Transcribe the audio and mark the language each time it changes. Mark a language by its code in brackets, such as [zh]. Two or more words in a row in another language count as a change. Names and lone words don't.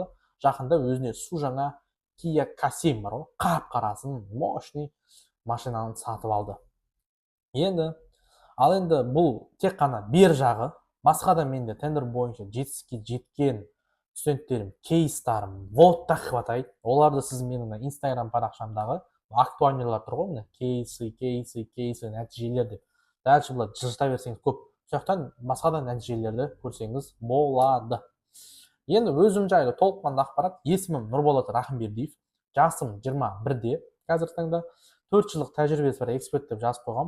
[kk] Жақында өзіне су жаңа Kia K7 бар ғой, қап-қарасын, мощный машинаны сатып алды. Енді бұл тек қана бер жағы, басқа да менде тендер бойынша жетістікке жеткен студенттерім, кейстарым [ru] вот так хватает. [kk] Оларды сіз менің инстаграм парақшамдағы актуальныйлар тұр ғой, кейсы нәтижелер деп. Дальше бұлар жылжыта берсеңіз көп. Сондықтан басқа да нәтижелерді көрсеңіз болады. Енді өзім жайлы толыққанды ақпарат. Есімім Нұрболат Рахымбердиев, жасым 21-де, қазір таңда 4 жылдық тәжірибесі бар эксперт деп жазып қойған.